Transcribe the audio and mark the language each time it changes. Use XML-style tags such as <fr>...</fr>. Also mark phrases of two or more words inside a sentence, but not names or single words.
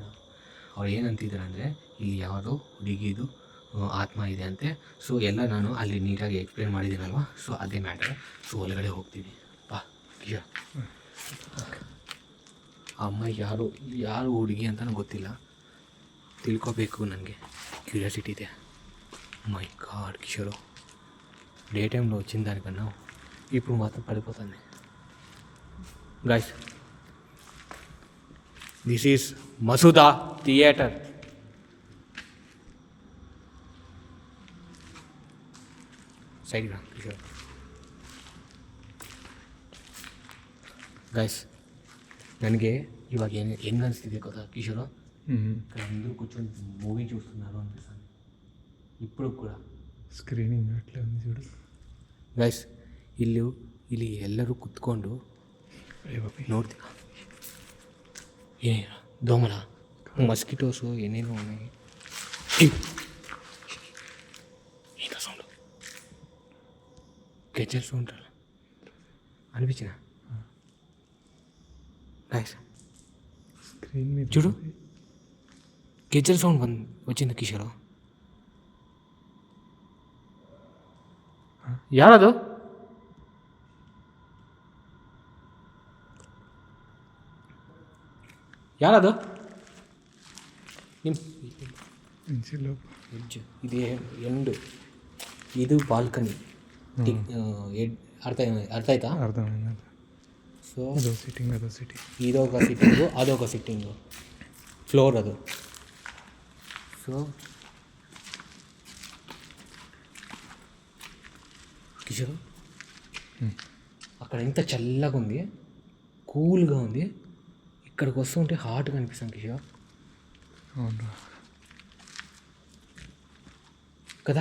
<kn>ಅವ್ರು ಏನಂತಿದ್ದಾರೆ ಅಂದರೆ ಇಲ್ಲಿ ಯಾವುದೋ ಹುಡುಗಿದು ಆತ್ಮ ಇದೆ ಅಂತೆ. ಸೊ ಎಲ್ಲ ನಾನು ಅಲ್ಲಿ ನೀಟಾಗಿ ಎಕ್ಸ್ಪ್ಲೇನ್ ಮಾಡಿದ್ದೀನಲ್ವ, ಸೊ ಅದೇ ಮ್ಯಾಟರ್. ಸೊ ಒಳಗಡೆ ಹೋಗ್ತೀನಿ ಬಾ ಕಿಶೋರ್. ಅಮ್ಮ ಯಾರು ಹುಡುಗಿ ಅಂತಲೂ ಗೊತ್ತಿಲ್ಲ, ತಿಳ್ಕೊಬೇಕು, ನನಗೆ ಕ್ಯೂರಿಯಾಸಿಟಿ ಇದೆ.</kn> <en>My god</en> <te>కిషోర్, డే టైంలో వచ్చిన దానికన్నా ఇప్పుడు మాత్రం పడిపోతుంది.</te> <en>Guys, this is Masooda theatre.</en> <kn>ಸೈಡ್ಗೆ ಕಿಶೋರ್. ಗೈಸ್, ನನಗೆ</kn> <te>ఇవాళ ಹೆಂಗೆ అనిపిస్తుంది కదా కిషోర్, ఇక్కడ అందరూ కూర్చొని మూవీ చూస్తున్నారు అనిపిస్తుంది ఇప్పుడు కూడా. ಸ್ಕ್ರೀನಿಂಗ್ ಅట్లే ఉంది చూడు ಗೈಸ್.</te> <kn>ಇಲ್ಲಿ ಎಲ್ಲರೂ ಕುತ್ಕೊಂಡು ನೋಡ್ತೀರಾ, ಏನೇನು ದೋಮಲ, ಮಸ್ಕಿಟೋಸು ಏನೇನೋ ఉన్నాయి.</kn> <te>ఏంటో సౌండ్, గెజ్జల సౌండ్ అనిపించిన గైస్. స్క్రీన్ మీద చూడు, గెజ్జల సౌండ్ వచ్చింది కిషోర్.</te> <kn>ಯಾರದು? ಯಾರದು? ಇದು ಎಂಡು, ಇದು ಬಾಲ್ಕನಿ. ಅರ್ಥ ಆಯ್ತಾ? ಸೊ ಇದೊಂದು ಸಿಟ್ಟಿಂಗು, ಅದೊಂದು ಸಿಟ್ಟಿಂಗು, ಫ್ಲೋರ್ ಅದು.</kn> <te>సో కిషోర్, అక్కడ ఎంత చల్లగా ఉంది, కూల్గా ఉంది. ఇక్కడికి వస్తుంటే హాట్గా అనిపిస్తాను కిషోర్. కదా,</te>